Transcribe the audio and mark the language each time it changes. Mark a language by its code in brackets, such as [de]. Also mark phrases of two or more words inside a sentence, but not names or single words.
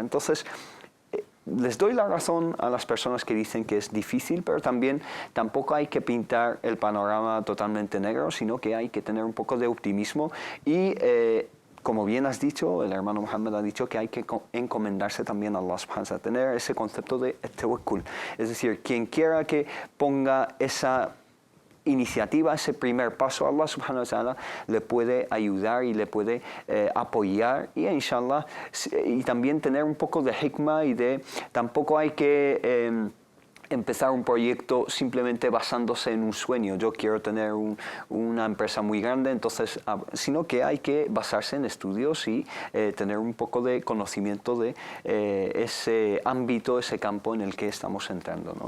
[es] Entonces, les doy la razón a las personas que dicen que es difícil, pero tampoco hay que pintar el panorama totalmente negro, sino que hay que tener un poco de optimismo y como bien has dicho, el hermano Mohammed ha dicho que hay que encomendarse también a Allah [ar] سبحانه وتعالى, [es] tener ese concepto de tawakkul. Es decir, quien quiera que ponga esa iniciativa, ese primer paso, Allah [ar] سبحانه وتعالى [es] le puede ayudar y le puede apoyar y inshallah, y también tener un poco de hikmah tampoco hay que empezar un proyecto simplemente basándose en un sueño. Yo quiero tener una empresa muy grande, entonces, sino que hay que basarse en estudios y tener un poco de conocimiento de ese ámbito, ese campo en el que estamos entrando, ¿no?